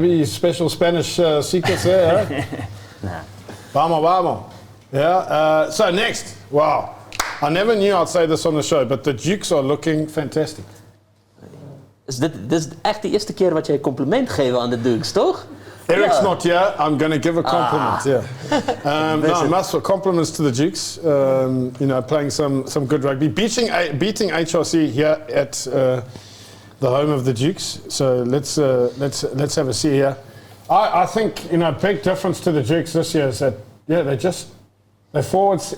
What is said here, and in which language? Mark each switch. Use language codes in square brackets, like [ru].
[en] Maybe special Spanish secrets there, huh? Nah. Vamos. Yeah, so next. Wow. I never knew I'd say this on the show, but the Dukes are looking fantastic. [nl] Dit is echt de eerste keer wat jij compliment geeft aan de Dukes, toch? [en] Eric's not here. I'm going to give a compliment. No, must compliments to the Dukes. Playing some good rugby, beating HRC here at the home of the Dukes. So let's have a see here. I think big difference to the Dukes this year is that they forwards.